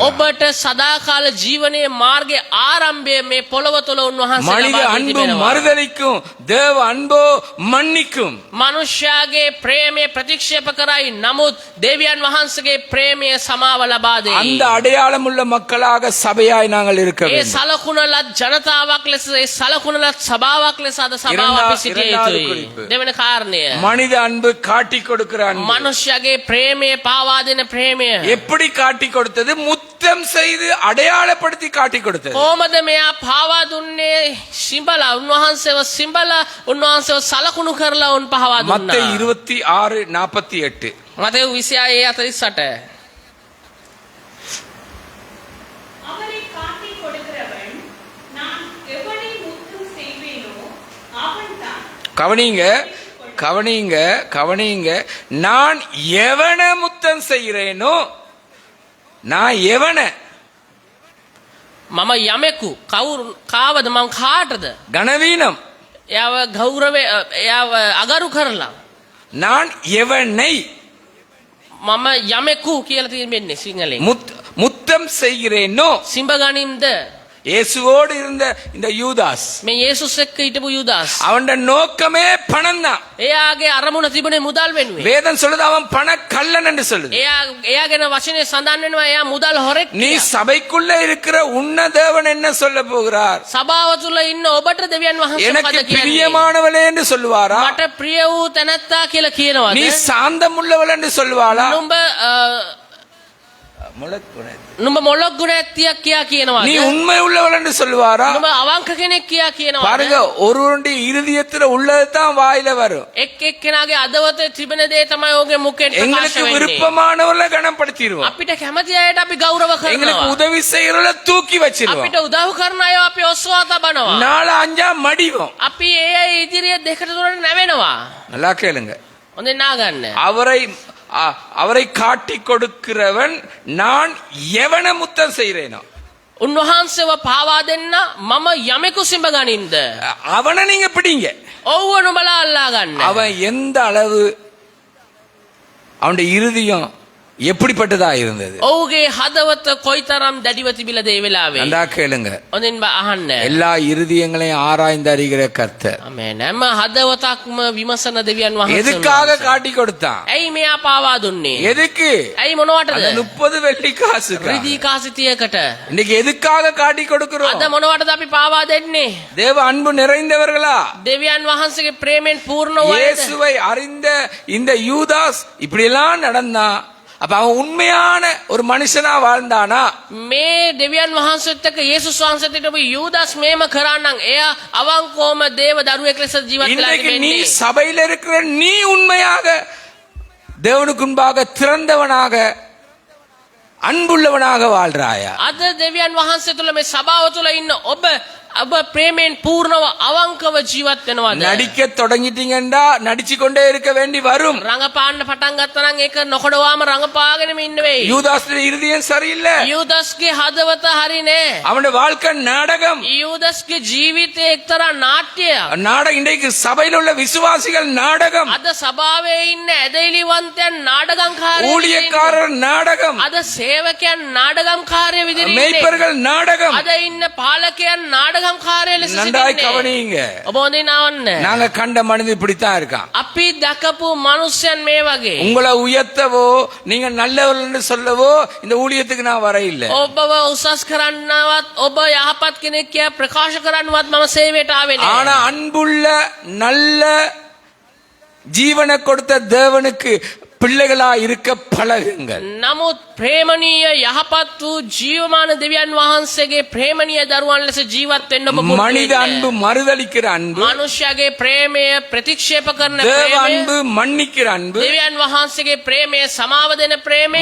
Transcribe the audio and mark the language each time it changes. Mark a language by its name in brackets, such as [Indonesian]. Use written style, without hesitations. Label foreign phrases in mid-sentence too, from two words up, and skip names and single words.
[Sinhala] ඔබට සදාකාල ජීවනයේ මාර්ගයේ ආරම්භය මේ පොළව තුළ උන්වහන්සේ [Tamil] மனித [Sinhala] ලබා දී [Tamil] அன்பு [Sinhala] තිබෙනවා. [Tamil] மறுதலிக்கும், தேவ அன்போ மன்னிக்கும். [Sinhala] මනුෂ්‍යයාගේ ප්‍රේමය ප්‍රතික්ෂේප කරයි. නමුත් දෙවියන් වහන්සේගේ ප්‍රේමය සමාව ලබා [Tamil] அந்த [Sinhala] දෙයි. [Tamil] அடையாளம் உள்ள மக்களாக சபையாய் நாங்கள் இருக்க [Sinhala] ඒ [Tamil] வேண்டும். [Sinhala] සලකුණලත් ජනතාවක් ලෙස ඒ සලකුණලත් සභාවක් ලෙස අද සභාව අපි සිටිය [Tamil] இரண்டாவது [Sinhala] යුතුයි. [Tamil] குறிப்பு. [Sinhala] දෙවන කාරණය [Tamil] மனித அன்பு காட்டி கொடுக்கிற அன்பு. [Sinhala] මනුෂ්‍යයාගේ ප්‍රේමය පාවා දෙන ප්‍රේමය. [Tamil] எப்படி காட்டி கொடுத்தது? முத்தம் செய்து அடையாளப்படுத்தி காட்டி கொடுத்தது. [Sinhala] කොහොමද මෙයා පාවා දුන්නේ? සිඹලා උන්වහන්සේව සිඹලා උන්වහන්සේව සලකුණු කරලා උන් පාවා [Tamil] மத்தேயு [Sinhala] දුන්නා. 26:48. මතෙව් 26:48. [Tamil] அவரை காட்டிக் கொடுக்கிறவன் நான் எவனை முத்தம் செய்வேனோ அவன்தான் கவனிங்க, கவனிங்க, கவனிங்க. நான் எவனை முத்தம் செய்கிறேனோ, நான் எவனை [Sinhala] මම යමෙකු කවුරු කාවද මං කාටද [Tamil] கனவீனம், [Sinhala] එයාව ගෞරවය එයාව අගරු කරලා [Tamil] நான் எவனை [Sinhala] මම යමෙකු කියලා තියෙන්නේ සිංහලෙන්. [Tamil] முத்தம் செய்கிறேனோ. [Sinhala] සිඹ ගනින්ද [Tamil] இயேசுவோடு இருந்த இந்த யூதாஸ், [Sinhala] මේ යේසුස් එක්ක හිටපු යුදාස්. [Tamil] அவன் நோக்கமே பணம் தான். [Sinhala] එයාගේ අරමුණ තිබුණේ මුදල් වෙනුවෙන්. [Tamil] வேதம் சொல்லுது அவன் பண கள்ளன் என்று சொல்லுது. [Sinhala] එයාගෙන වචනේ සඳහන් වෙනවා එයා මුදල් හොරෙක් [Tamil] நீ [Sinhala] කියලා. [Tamil] சபைக்குள்ள இருக்கிற உன்ன தேவன் என்ன சொல்ல போகிறார்? [Sinhala] සභාව තුල ඉන්න ඔබට දෙවියන් වහන්සේ [Tamil] எனக்கு [Sinhala] මොකද කියන්නේ? [Tamil] பிரியமானவளே என்று சொல்லுவாரா? [Sinhala] මට ප්‍රිය වූ තැනැත්තා කියලා කියනවාද? [Tamil] நீ சாந்தம் உள்ளவள் என்று சொல்லுவாளா? [Sinhala] නුඹ නුඹ මොලොක් ගුණ ඇත්තියක් කියා කියනවාද? [Tamil] நீ உண்மை உள்ளவள் என்று சொல்லுவாரா? [Sinhala] නුඹ අවංක කෙනෙක් කියා කියනවාද? [Tamil] பாருங்க, ஒருவருடைய இருதயத்துல உள்ளதுதான் வாயில வரும். [Sinhala] එක් එක්කෙනාගේ අදවතේ තිබෙන දේ තමයි ඔහුගේ මුඛෙන් ප්‍රකාශ [Tamil] எங்களுக்கு [Sinhala] වෙන්නේ. [Tamil] விருப்பமானவர்களை கனப்படுத்திடுவோம். [Sinhala] අපිට කැමති අයට අපි ගෞරව [Tamil] எங்களுக்கு [Sinhala] කරනවා. [Tamil] உதவி செய்யறவள தூக்கி வச்சிருவோம். [Sinhala] අපිට උදව් කරන අය අපි ඔස්වා තබනවා. [Tamil] நாலு அஞ்சா மடிவோம். [Sinhala] අපි ඒ අය ඉදිරිය දෙකට තුනට නැවෙනවා. [Tamil] நல்லா கேளுங்க. [Sinhala] හොඳින් නාගන්න. [Tamil] அவரை காட்டி கொடுக்கிறவன் நான் எவனை முத்தம் செய்யறேனோ [Sinhala] උන්වහන්සේව පාවා දෙන්න මම යමෙකු සිඹ ගනින්ද? [Tamil] அவனை நீங்க பிடிங்க. [Sinhala] ඔව්ව නුඹලා අල්ලා ගන්න. [Tamil] அவன் எந்த அளவு அவனுடைய இருதயம் எப்படிப்பட்டதா இருந்தது? [Sinhala] ඔහුගේ හදවත කොයිතරම් දැඩිව තිබිලද ඒ වෙලාවේ. [Tamil] நல்லா கேளுங்க. [Sinhala] හොඳින් අහන්න. [Tamil] எல்லா இருதயங்களையும் ஆராய்ந்து அறிகிற கர்த்தர் [Sinhala] ආමේන්. හැම හදවතක්ම විමසන දෙවියන් වහන්සේ. [Tamil] எதுக்காக காட்டி கொடுத்தான்? [Sinhala] ඇයි මෙයා පාවා දුන්නේ? [Tamil] எதுக்கு? [Sinhala] ඇයි මොනවටද? [Tamil] அந்த 30 வெள்ளி காசு. [Sinhala] රිදී කාසිතියකට. [Tamil] இன்னைக்கு எதுக்காக காட்டி கொடுக்கிறோம்? [Sinhala] අද මොනවටද අපි පාවා දෙන්නේ? [Tamil] தேவ அன்பு நிறைந்தவர்களா? [Sinhala] දෙවියන් වහන්සේගේ ප්‍රේමෙන් පූර්ණ වූ අයද? [Tamil] இயேசுவை அறிந்த இந்த யூதாஸ் இப்படி எல்லாம் நடந்தான். அப்ப அவன் உண்மையான ஒரு மனுஷனா வாழ்ந்தானா? [Sinhala] මේ දෙවියන් වහන්සේත් එක්ක යේසුස් වහන්සේත් හිටපු යූදාස් මේම කරා නම් එයා අවංකවම දේව දරුවෙක් ලෙස ජීවත් වෙලා [Tamil] இன்னைக்கு நீ [Sinhala] තිබෙන්නේ. [Tamil] சபையில இருக்கிற நீ உண்மையாக தேவனுக்கு முன்பாக திறந்தவனாக அன்புள்ளவனாக வாழ்றாயா? [Sinhala] අද දෙවියන් වහන්සේ තුල මේ සභාව තුල ඉන්න ඔබ ප්‍රේමයෙන් පූර්ණව අවංකව ජීවත් වෙනවද? [Tamil] நடிக்க தொடங்கிட்டீங்கடா நடிச்சு கொண்டே இருக்க வேண்டி வரும். [Sinhala] රඟපාන්න පටන් ගත්තා නම් ඒක නොකඩවාම රඟපාගෙනම ඉන්න වෙයි. [Tamil] யூதாஸ்ගේ இருதயம் சரியில்லை. [Sinhala] යූදාස්ගේ හදවත හරි නෑ. [Tamil] அவனுடைய வாழ்க்கை நாடகம். [Sinhala] යූදාස්ගේ ජීවිතේ එක්තරා නාට්‍යයක්. [Tamil] நாடகம். இன்றைக்கு சபையில் உள்ள விசுவாசிகள் நாடகம். [Sinhala] අද සභාවේ ඉන්න ඇදහිලිවන්තයන් නාඩගම්කාරයෝ. [Tamil] ஊழியக்காரர் நாடகம். [Sinhala] අද සේවකයන් නාඩගම්කාරයෝ විදිහට ඉන්නේ. [Tamil] மேய்ப்பர்கள் நாடகம். [Sinhala] අද ඉන්න පාලකයන් නාඩගම්කාරයෝ ලෙස [Tamil] நன்றாய் [Sinhala] සිටින්නේ. [Tamil] கவனியுங்க. [Sinhala] ඔබ හොඳින් අහන්න. [Tamil] நாங்க கண்ட மனிதன் இப்படித்தான் இருக்கான். [Sinhala] අපි දැකපු මිනිස්යන් මේ වගේ. [Tamil] உங்களை உயர்த்தவோ நீங்க நல்லவர்கள் என்று சொல்லவோ இந்த ஊழியத்துக்கு நான் வர இல்ல. [Sinhala] ඔබව උසස් කරන්නවත් ඔබ යහපත් කෙනෙක් කියා ප්‍රකාශ කරන්නවත් මම සේවයට ආවේ නෑ. [Tamil] ஆனா அன்புள்ள நல்ல ஜீவனை கொடுத்த தேவனுக்கு பிள்ளைகளா இருக்க பழகுங்கள். [Sinhala] නමුත් ප්‍රේමණීය යහපත් වූ ජීවමාන දෙවියන් වහන්සේගේ ප්‍රේමණීය දරුවන් ලෙස ජීවත් වෙන්න ඔබ පුරුදු [Tamil] மனித [Sinhala] වෙන්න. [Tamil] அன்பு மறுதளிக்கிற அன்பு, [Sinhala] මනුෂ්‍යගේ ප්‍රේමය ප්‍රතික්ෂේප කරන [Tamil] தேவ [Sinhala] ප්‍රේමය, [Tamil] அன்பு மன்னிக்கிற அன்பு, [Sinhala] දෙවියන් වහන්සේගේ ප්‍රේමය සමාව දෙන ප්‍රේමය,